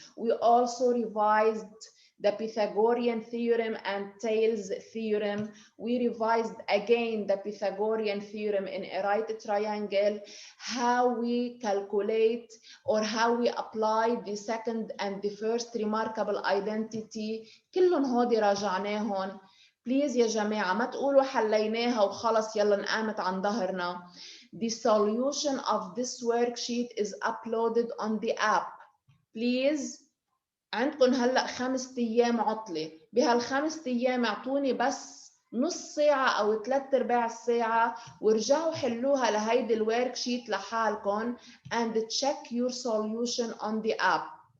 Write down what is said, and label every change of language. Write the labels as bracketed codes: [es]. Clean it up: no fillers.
[en] We also revised the Pythagorean theorem and Thales theorem. We revised again the Pythagorean theorem in a right triangle, how we calculate or how we apply the second and the first remarkable identity. [ar] كلهم هودي راجعناهم. Please يا جماعة ما تقولوا حليناها وخلص يلا نقامت عن ظهرنا. [en] The solution of this worksheet is uploaded on the app. [ar] Please, عندكم هلأ 5 أيام عطلة. بهال5 أيام اعطوني بس نص ساعة أو 3/4 ساعة ورجعوا حلوها لهيدي الوركشيت لحالكم [en] and check your solution on the app.